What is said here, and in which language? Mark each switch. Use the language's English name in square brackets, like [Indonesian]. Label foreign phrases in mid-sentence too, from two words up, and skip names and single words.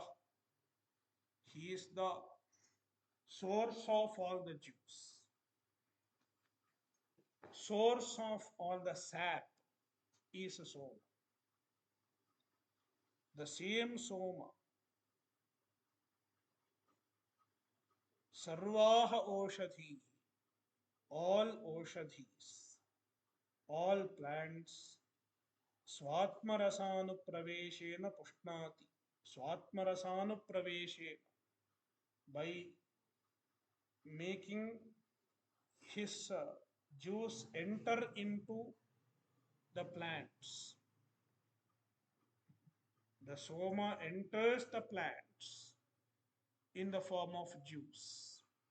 [English] He is the source of all the juice, source of all the sap is a Soma. The same Soma, [Sanskrit] sarvaha oshadhi, [English] all oshadhis, all plants, [Sanskrit] swatmarasanupraveshena pushnati, swatmarasanupraveshena, [English] by making his juice enter into the plants. The Soma enters the plants in the form of juice.